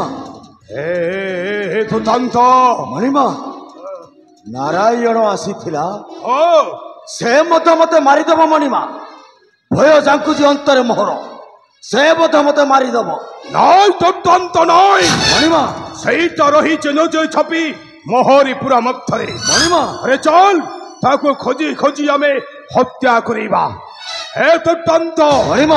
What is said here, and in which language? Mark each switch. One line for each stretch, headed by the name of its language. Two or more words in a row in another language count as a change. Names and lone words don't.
Odia: ଏ ଦୁର୍ଦ୍ଦାନ୍ତ ମଣିମା ନାରାୟଣ ଆସିଥିଲା ओ ସେ ମତ ମତେ ମାରିଦେବ ମଣିମା ଭୟ ଯାଉଛି ଅନ୍ତରେ ମୋହର ସେ ମତ ମତେ ମାରିଦେବ ନାଇଁ ଦୁର୍ଦ୍ଦାନ୍ତ ନାଇଁ मणिमा ସହିଟା ରହି ଯେ ଛପି ମୋହରୀପୁରା ମଧ୍ୟ मणिमा ଅରେ ଚଲ ତାକୁ ଖୋଜି ଖୋଜି ଆମେ ହତ୍ୟା କରିବା ହେ ଦୁର୍ଦ୍ଦାନ୍ତ मणिमा